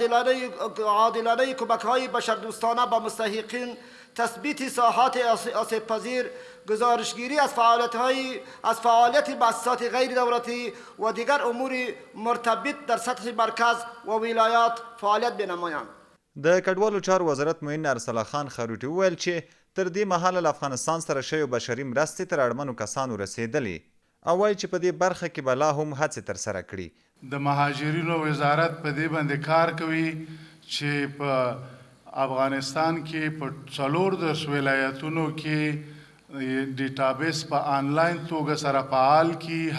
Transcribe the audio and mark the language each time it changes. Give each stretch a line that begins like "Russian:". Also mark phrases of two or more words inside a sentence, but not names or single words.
Persian: عادلانه کمک‌های بشردوستانه به مستحقین، تثبیت ساحات آسیب‌پذیر، گزارشگیری از فعالیت مؤسسات غیر دولتی و دیگر امور مرتبط در سطح مرکز و ولایات فعالیت بنمایند.
Pashto: د کډوالو چارو وزارت معین ارسلا خان خروټي وویل چې تر دې مهاله له افغانستان سره شویو بشري مرستې تر اړمنو کسانو رسېدلې او وایي چې په دې برخه کې به لا هم هڅې ترسره کړي. د مهاجرینو وزارت په دې باندې کار کوي چې په افغانستان کې په 14 ولایتونو کې ډیټابیس په آنلاین توګه سره فعال کړي.